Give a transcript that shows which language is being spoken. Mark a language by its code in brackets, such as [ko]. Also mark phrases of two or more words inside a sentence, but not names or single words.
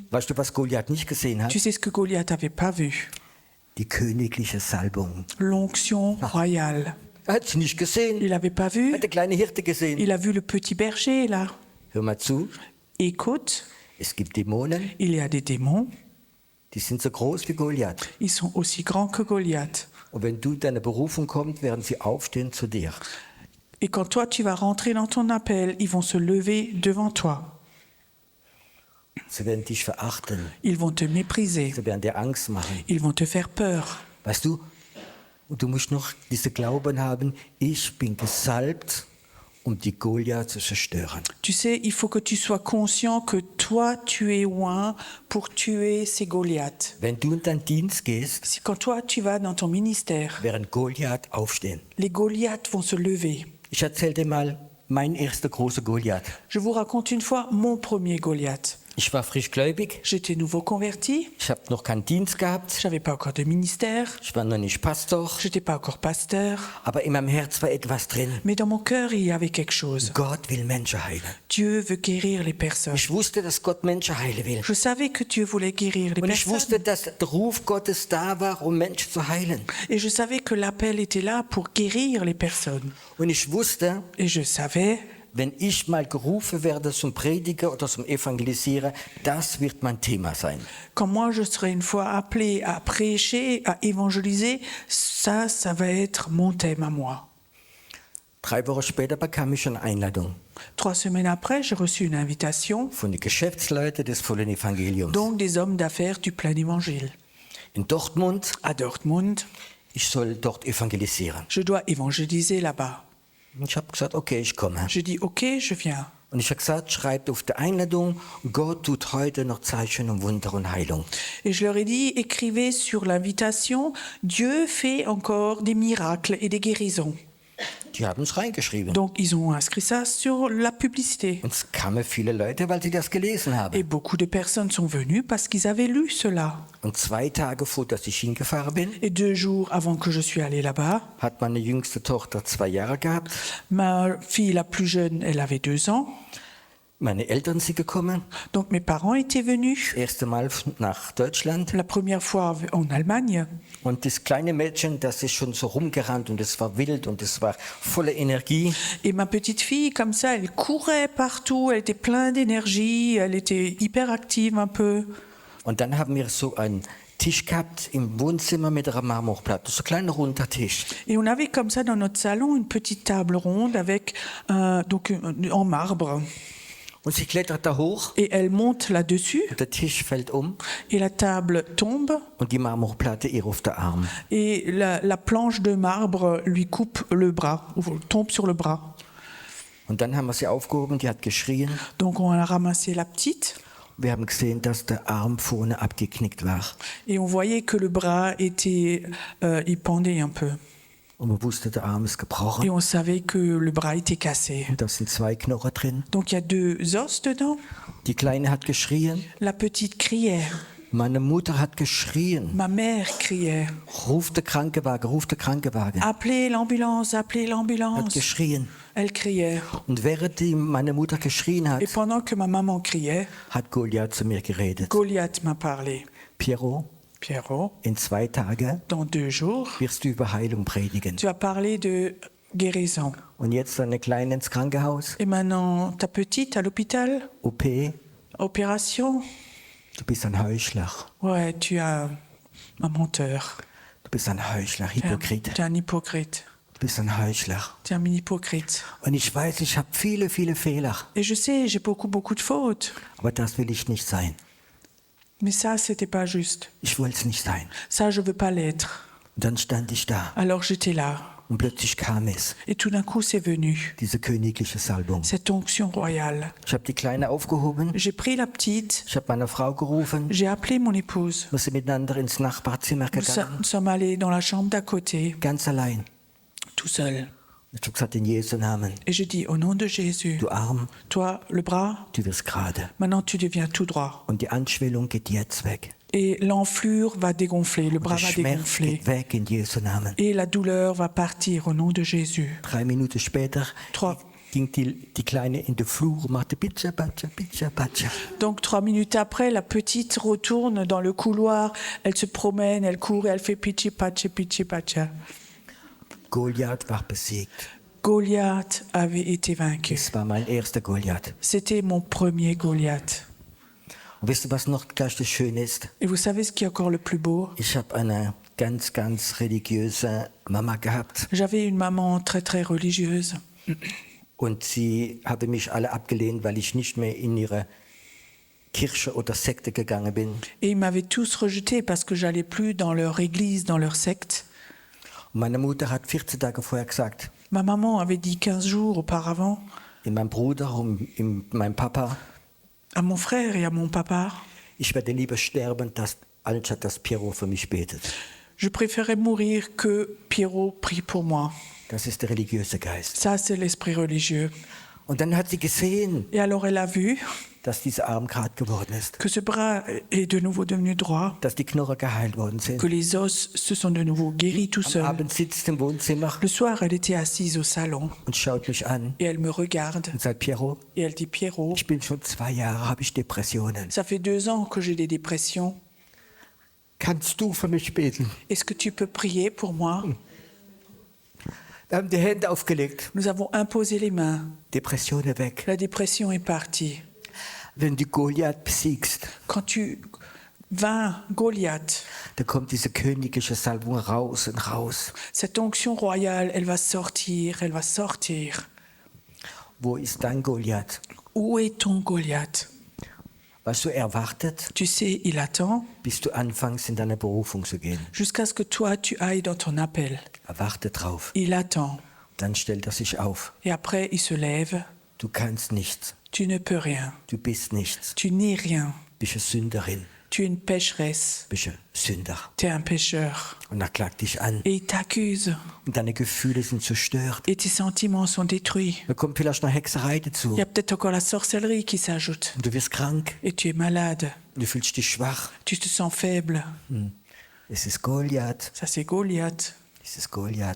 [de] Weißt du, was Goliath nicht gesehen hat? [fr] tu sais ce que Goliath n'avait pas vu? [de] Die königliche Salbung. [fr] L'onction royale. [de] Er hat sie nicht gesehen. [fr] Il n'avait pas [de] Er [fr] vu. [de] hat die kleine Hirte gesehen. [fr] Il a vu le petit berger là. [de] Hör mal zu, [fr] Écoute, [de] es gibt Dämonen, [fr] il y a des démons. [de] die sind so groß wie Goliath. [fr] Ils sont aussi grands que Goliath. [de] Und wenn du in deine Berufung kommst, werden sie aufstehen zu dir. [fr] Et quand toi tu vas rentrer dans ton appel, ils vont se lever devant toi. [de] Sie werden dich verachten. [fr] Ils vont te mépriser. [de] Sie werden dir Angst machen. [fr] Ils vont te faire peur. [de] Weißt du, und du musst noch diese Glauben haben, ich bin gesalbt, um die Goliath zu zerstören. [fr] Tu sais, il faut que tu sois conscient que toi tu es oint pour tuer ces Goliaths. [de] Wenn du in deinen Dienst gehst, [fr] Si quand toi tu vas dans ton ministère, [de] werden Goliath aufstehen. [fr] les Goliaths vont se lever. [de] Ich erzähle dir mal mein erster großer Goliath. [fr] Je vous raconte une fois mon premier Goliath. [de] Ich war frisch gläubig, [fr] J'étais nouveau converti, [de] ich habe noch keinen Dienst gehabt, [fr] j'avais pas encore de ministère, [de] ich war noch nicht Pastor, [fr] j'étais pas encore pasteur, [de] aber in meinem Herz war etwas drin. [fr] mais dans mon cœur il y avait quelque chose. [de] Gott will Menschen heilen. [fr] Dieu veut guérir les personnes. [de] Ich wusste, dass Gott Menschen heilen will. [fr] Je savais que Dieu voulait guérir les [de] Und ich [fr] personnes. [de] wusste, dass der Ruf Gottes da war, um Menschen zu heilen. [fr] Et je savais que l'appel était là pour guérir les personnes. [de] Und ich wusste, [fr] Et je savais, [de] wenn ich mal gerufen werde zum Prediger oder zum Evangelisieren, das wird mein Thema sein. [fr] quand moi je serai une fois appelé à prêcher, à évangéliser, ça va être mon thème à moi. [de] 3 Wochen später bekam ich eine Einladung [fr] 3 semaines après, j'ai reçu une invitation, [de] von den Geschäftsleuten des vollen Evangeliums. [fr] donc des hommes d'affaires du plein évangile. [de] In Dortmund, [fr] À Dortmund, [de] ich soll dort evangelisieren. [fr] je dois évangéliser là-bas. [de] Und ich habe gesagt, okay, ich komme. [fr] Je dis, ok, je viens. [de] Und ich habe gesagt, schreibt auf der Einladung, Gott tut heute noch Zeichen und Wunder und Heilung. [fr] Et je leur ai dit, écrivez sur l'invitation, Dieu fait encore des miracles et des guérisons. [de] Die haben es reingeschrieben. [fr] Donc ils ont inscrit ça sur la publicité. [de] Und es kamen viele Leute, weil sie das gelesen [fr] Et [de] haben. [fr] beaucoup de personnes sont venues parce qu'ils avaient lu cela. [de] Und 2 Tage vor, dass ich hingefahren bin, [fr] Et 2 jours avant que je suis allée là-bas, [de] hat meine jüngste Tochter 2 Jahre gehabt. [fr] ma fille la plus jeune, elle avait 2 ans. [de] Meine Eltern sind gekommen, [fr] Donc mes parents étaient venus. [de] das erste Mal nach Deutschland. [fr] La première fois en Allemagne. [de] Und das kleine Mädchen, das ist schon so rumgerannt und es war wild und es war voller Energie. [fr] Et ma petite fille, comme ça, elle courait partout, elle était pleine d'énergie, elle était hyper active un peu. [de] Und dann haben wir so einen Tisch gehabt im Wohnzimmer mit einer Marmorplatte, so ein kleiner runder Tisch. [fr] Et on avait comme ça dans notre salon une petite table ronde avec en marbre. [de] Und sie klettert da hoch [fr] Et elle monte là-dessus [de] und der Tisch fällt um [fr] et la table tombe [de] und die Marmorplatte ihr auf der Arm. [fr] et la planche de marbre lui coupe le bras, ou tombe sur le bras. [de] Und dann haben wir sie aufgehoben, die hat geschrien. [fr] Donc on a ramassé la petite [de] Wir haben gesehen, dass der Arm vorne abgeknickt war. [fr] et on voyait que le bras était, il pendait un peu. [de] Und man wusste, der Arm ist [fr] Et [de] gebrochen. [fr] on savait que le bras était cassé. [de] Und da sind 2 Knochen drin. [fr] Donc il y a 2 os dedans. [de] Die Kleine hat geschrien. [fr] La petite criait, [de] Meine Mutter hat geschrien. [fr] ma mère criait. [de] Ruft der Krankenwagen, ruft der Krankenwagen. [fr] Appelez l'ambulance, appelez [de] Hat [fr] l'ambulance. [de] geschrien. [fr] Elle criait. [de] Und während meine Mutter geschrien hat, [fr] Et pendant que ma maman criait, [de] hat Goliath zu mir geredet. [fr] Goliath m'a parlé. [de] Piero, [fr] Pierrot, [de] in 2 Tagen [fr] dans 2 jours, [de] wirst du über Heilung predigen. [fr] tu as parlé de guérison. [de] Und jetzt deine Kleine ins Krankenhaus, [fr] Et maintenant, ta petite à l'hôpital, [de] OP, [fr] opération. [de] du bist ein Heuchler. [fr] Ouais, tu es un menteur. [de] Du bist ein Heuchler, [fr] Tu [de] Hypokrite. [fr] es un hypocrite. [de] Du bist ein Heuchler. [fr] Tu es un hypocrite. [de] Und ich weiß, ich habe viele, viele Fehler. [fr] Et je sais, j'ai beaucoup de fautes. [de] Aber das will ich nicht sein. [fr] Mais ça, c'était pas juste. [de] Ich wollte es nicht sein. [fr] Ça, je veux pas l'être. [de] Und dann stand ich da [fr] Alors j'étais là. [de] und plötzlich kam es, [fr] Et tout d'un coup, c'est venu. [de] diese königliche Salbung. [fr] Cette onction royale. [de] Ich habe die Kleine aufgehoben, [fr] J'ai pris la petite. [de] ich habe meine Frau gerufen, [fr] J'ai appelé mon épouse. [de] wir sind miteinander ins Nachbarzimmer gegangen, [fr] Nous sommes allés dans la chambre d'à côté, [de] ganz allein. [fr] tout seul. [de] Ich habe gesagt, in Jesu Namen, [fr] Et je dis, au nom de Jésus, [de] du Arm, [fr] toi, le bras, [de] du wirst gerade. [fr] maintenant tu deviens tout droit. [de] Und die Anschwellung geht jetzt weg. [fr] Et l'enflure va dégonfler, le [de] Und [fr] bras [de] der [fr] va [de] Schmerz [fr] dégonfler. [de] geht weg in Jesu Namen. [fr] Et la douleur va partir au nom de Jésus. [de] 3 Minuten später [fr] Trois. [de] ging die Kleine in den Flur und machte Pitscha, Patscha, Pitscha, Patscha. [fr] Donc 3 minutes après, la petite retourne dans le couloir, elle se promène, elle court et elle fait pichi pacha, pichi pacha. [de] Goliath war besiegt. [fr] Goliath avait été vaincu. [de] Das war mein erster Goliath. [fr] C'était mon premier Goliath. [de] Und wisst ihr, was noch gleich das Schöne ist? [fr] Et vous savez ce qui est encore le plus beau? [de] Ich habe eine ganz, ganz religiöse Mama gehabt. [fr] J'avais une maman très très religieuse. [de] Und sie hatte mich alle abgelehnt, weil ich nicht mehr in ihre Kirche oder Sekte gegangen bin. [fr] Et ils m'avaient tous rejeté parce que j'allais plus dans leur église, dans leur secte. [de] Und meine Mutter hat 14 Tage vorher gesagt, [fr] Ma maman avait dit 15 jours auparavant [de] in meinem Bruder und in meinem Papa, [fr] à mon frère et à mon papa, [de] ich werde lieber sterben, anstatt dass Piero für mich betet. [fr] je préférais mourir que Pierrot prie pour moi. [de] Das ist der religiöse Geist. [fr] Ça, c'est l'esprit religieux. [de] Und dann hat sie gesehen, [fr] Et alors elle a vu [de] dass dieser Arm gerade geworden ist, [fr] que ce bras est de nouveau devenu droit, [de] dass die Knochen geheilt worden sind. [fr] que les os se sont de nouveau guéris tout [de] Am [fr] seuls. [de] Abend sitzt im Wohnzimmer [fr] Le soir, elle était assise au salon [de] und schaut mich an [fr] et elle me regarde [de] und sagt, Piero, [fr] et elle dit Pierrot, [de] ich bin schon 2 Jahre, habe ich Depressionen. [fr] ça fait 2 ans que j'ai des dépressions. [de] Kannst du für mich beten? [fr] Est-ce que tu peux prier pour moi? [de] Wir haben die Hände aufgelegt, [fr] Nous avons imposé les mains. [de] Depressionen weg. [fr] La dépression est partie. [de] Wenn du Goliath besiegst, [fr] Quand tu vains Goliath, [de] dann kommt diese königliche Salbung raus und raus. [fr] cette onction royale, elle va sortir, elle va sortir. [de] Wo ist dein Goliath? [fr] Où est ton Goliath? [de] Weißt du, er wartet, [fr] Tu sais, il attend [de] bis du anfängst, in deine Berufung zu gehen. [fr] jusqu'à ce que toi, tu ailles dans ton appel. [de] Er wartet drauf. [fr] Il attend. [de] Dann stellt er sich auf. [fr] Et après, il se lève. [de] Du kannst nichts. [fr] Tu ne peux rien. [de] Du bist nichts. [fr] Tu n'es rien. [de] Bist eine Sünderin. [fr] Tu es une pécheresse. [de] Bist ein Sünder. [fr] Tu es un pécheur. [de] Und er klagt dich an. [fr] Et il t'accuse. [de] Und deine Gefühle sind zerstört. [fr] Et tes sentiments sont détruits. [de] Da kommt vielleicht noch Hexerei dazu. [fr] Il y a peut-être encore la sorcellerie qui s'ajoute. [de] Und du wirst krank. [fr] Et tu es malade. [de] Du fühlst dich schwach. [fr] Tu te sens faible. [de] Es ist Goliath. [fr] Ça, c'est Goliath. [de] Es ist Goliath.